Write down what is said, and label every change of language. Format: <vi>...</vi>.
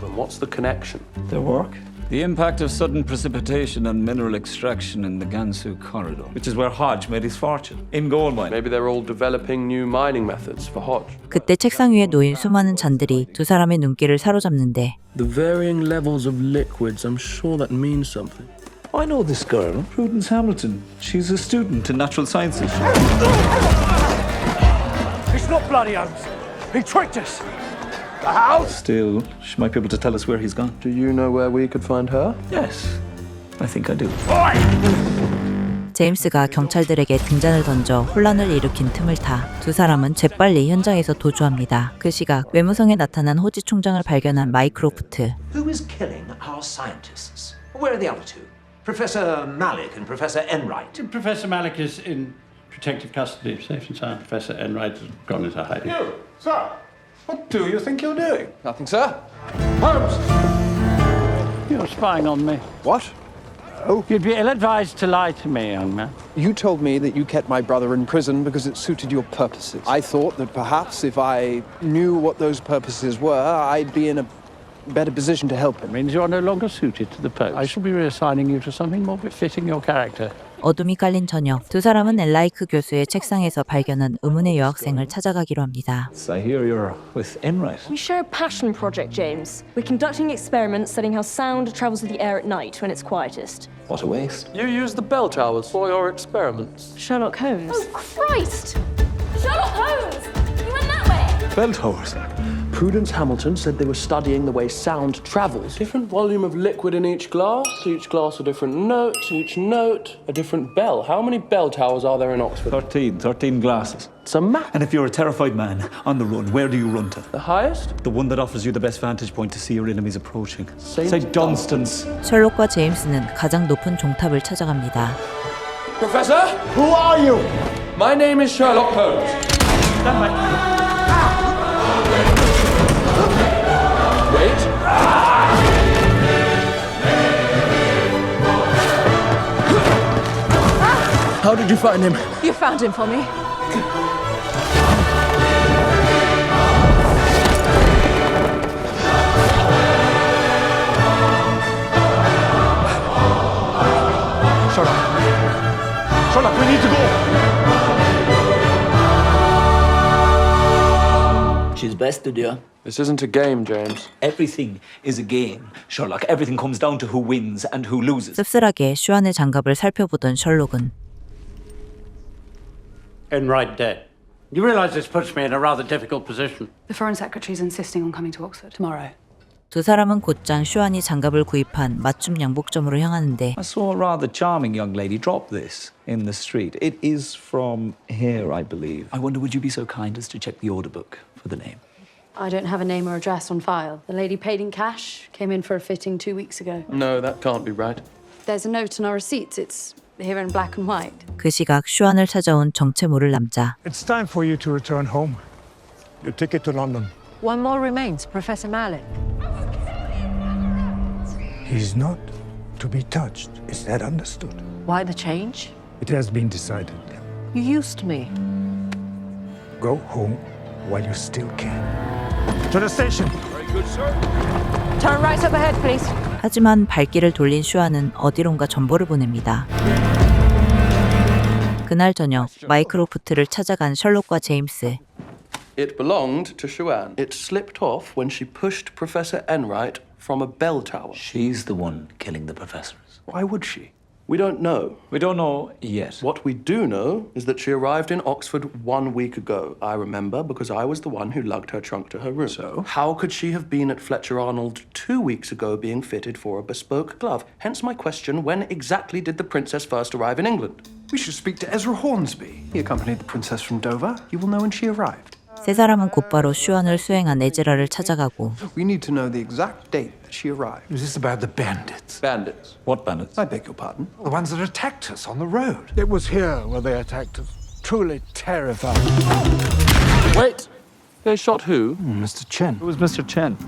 <en>And what's the connection? Their work? The impact of sudden precipitation and mineral extraction in the Gansu corridor, which is where Hodge made his fortune, in gold mining. Maybe they're all developing new mining methods for Hodge.</en> <ko>그때 책상 위에 놓인 수많은 잔들이 두 사람의 눈길을 사로잡는데</ko> <en>The varying levels of liquids, I'm sure that means something. I know this girl, Prudence Hamilton. She's a student in natural sciences. It's not bloody Holmes. He tricked us. The house? Still, she might be able to tell us where he's gone. Do you know where we could find her? Yes, I think I do.</en> <ko>제임스가 경찰들에게 등잔을 던져 혼란을 일으킨 틈을 타 두 사람은 재빨리 현장에서 도주합니다. 그 시각 외무성에 나타난 호지 총장을 발견한 마이크로프트.</ko> <en>Who is killing our scientists? Where are the other 2? Professor Malik and Professor Enright. Professor Malik is in protective custody, safe and sound. Professor Enright has gone into hiding. You, sir, what do you think you're doing? Nothing, sir. Holmes! You're spying on me. What? Oh. You'd be ill-advised to lie to me, young man. You told me that you kept my brother in prison because it suited your purposes. I thought that perhaps if I knew what those purposes were, I'd be in a better position to help him. It means you're no longer suited to the post. I shall be reassigning you to something more befitting your character.</en> <ko>어둠이 깔린 저녁, 두 사람은 엘라이크 교수의 책상에서 발견한 의문의 여학생을 찾아가기로 합니다.</ko> <en>So I hear you're with Enright. We share a passion project, James. We're conducting experiments studying how sound travels through the air at night when it's quietest. What a waste. You use the bell towers for your experiments. Sherlock Holmes. Oh, Christ! Sherlock Holmes! You went that way! Bell towers. Prudence Hamilton said they were studying the way sound travels. Different volume of liquid in each glass a different note, each note a different bell. How many bell towers are there in Oxford? 13 glasses. It's a map. And if you're a terrified man on the run, where do you run to? The highest? The one that offers you the best vantage point to see your enemies approaching. St. Dunstan's.</en> <ko>셜록과 제임스는 가장 높은 종탑을 찾아갑니다.</ko> <en>Professor? Who are you? My name is Sherlock Holmes. Wait. How did you find him? You found him for me. Sherlock, we need to go. She's bested you. This isn't a game, James. Everything is a game, Sherlock. Everything comes down to who wins and who loses.</en> <ko>씁쓸하게 슈안의 장갑을 살펴보던 셜록은</ko> <en>Enright dead. You realize this puts me in a rather difficult position. The Foreign Secretary's insisting on coming to Oxford tomorrow.</en> <ko>두 사람은 곧장 슈안이 장갑을 구입한 맞춤 양복점으로 향하는데</ko> <en>I saw a rather charming young lady drop this in the street. It is from here, I believe. I wonder, would you be so kind as to check the order book for the name? I don't have a name or address on file. The lady paid in cash, came in for a fitting 2 weeks ago. No, that can't be right. There's a note on our receipts. It's here in black and white.</en> <ko>그 시각 슈안을 찾아온 정체 모를 남자.</ko> <en>It's time for you to return home. Your ticket to London. One more remains, Professor Malik. He's not to be touched. Is that understood? Why the change? It has been decided. You used me. Go home while you still can. To the station. Very good, sir. Turn right up ahead, please.</en> <ko>하지만 발길을 돌린 슈안은 어디론가 전보를 보냅니다. 그날 저녁 마이크로프트를 찾아간 셜록과 제임스.</ko> <en>It belonged to Xuan. It slipped off when she pushed Professor Enright from a bell tower. She's the one killing the professors. Why would she? We don't know. We don't know yet. What we do know is that she arrived in Oxford 1 week ago. I remember because I was the one who lugged her trunk to her room. So? How could she have been at Fletcher Arnold 2 weeks ago being fitted for a bespoke glove? Hence my question, when exactly did the princess first arrive in England? We should speak to Ezra Hornsby. He accompanied the princess from Dover. You will know when she arrived.</en> <ko>세 사람은 곧바로 슈안을 수행한 에즈라를 찾아가고</ko> <en>We need to know the exact date that she arrived. Is this about the bandits? Bandits. What bandits? I beg your pardon. The ones that attacked us on the road. It was here where they attacked us. Truly terrifying. Wait! They shot who? Mr. Chen. Who was Mr. Chen?</en>